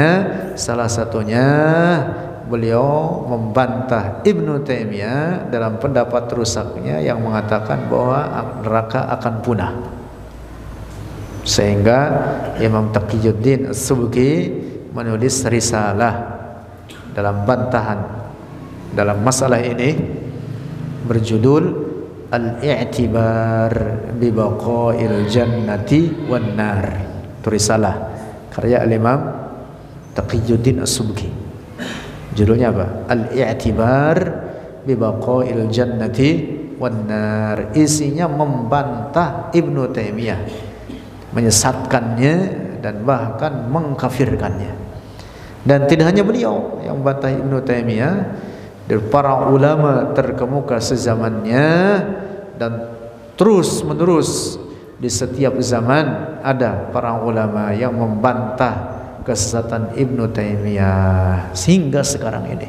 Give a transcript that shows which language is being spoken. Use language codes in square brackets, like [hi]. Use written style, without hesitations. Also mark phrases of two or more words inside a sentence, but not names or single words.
[id] Salah satunya beliau membantah Ibnu Taimiyah dalam pendapat rusaknya yang mengatakan bahwa neraka akan punah. Sehingga Imam Taqiyuddin As-Subki menulis risalah dalam bantahan dalam masalah ini berjudul Al-I'tibar bi Baqa'il Jannati wan Nar. Itu risalah karya Al-Imam Taqiyuddin As-Subki. Judulnya apa? Al-I'tibar bi Baqa'il Jannati wan Nar. Isinya membantah Ibnu Taimiyah, menyesatkannya dan bahkan mengkafirkannya. Dan tidak hanya beliau yang membantah Ibnu Taimiyah, dari para ulama terkemuka sezamannya, dan terus menerus di setiap zaman ada para ulama yang membantah kesesatan Ibnu Taimiyah sehingga sekarang ini.